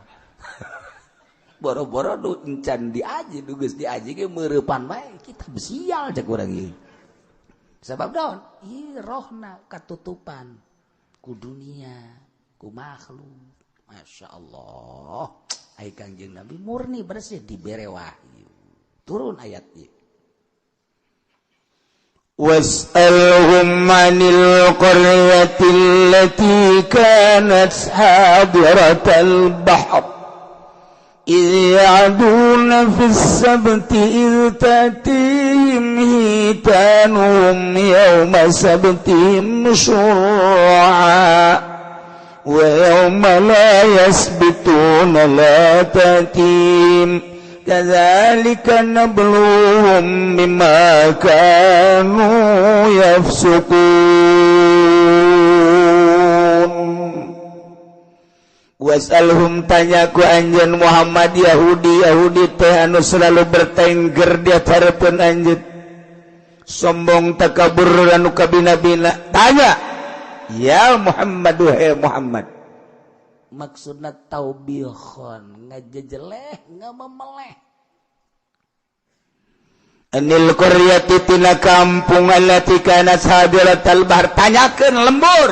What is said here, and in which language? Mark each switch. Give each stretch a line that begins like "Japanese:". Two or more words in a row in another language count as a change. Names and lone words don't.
Sundanese: Boro-boro nu encan diaji nu geus diaji ge meurepan bae kita besial cek urang ieu. Sabab naon? Ieu rohna katutupan ku dunia, ku makhluk.
Arabic: ما شاء الله.
Sundanese: Ai Kangjeng Nabi murni bersih dibere wahyu. Turun ayat ieu.
Arabic: واسألهم عن القرية التي كانت حاضرة البحر إذ يعدون في السبت إذ تأتيهم حيتانهم يوم سبتهم شرعا ويوم لا يسبتون لا تأتيهم كذلك نبلوهم بما كانوا يفسقون.
Sundanese: Was'alhum tanya ku anjeun Muhammad Yahudi teh anu selalu bertengger di harapan anjeun, sombong takabur anu kabina-bina. Tanya ya Muhammad, wahai Muhammad, maksudna taubihon, ngajejeleh, ngamemeleh.
Arabic: عن القرية
Sundanese: tina kampung
Arabic: التي كانت حاضرة البحر,
Sundanese: tanyakeun lembur.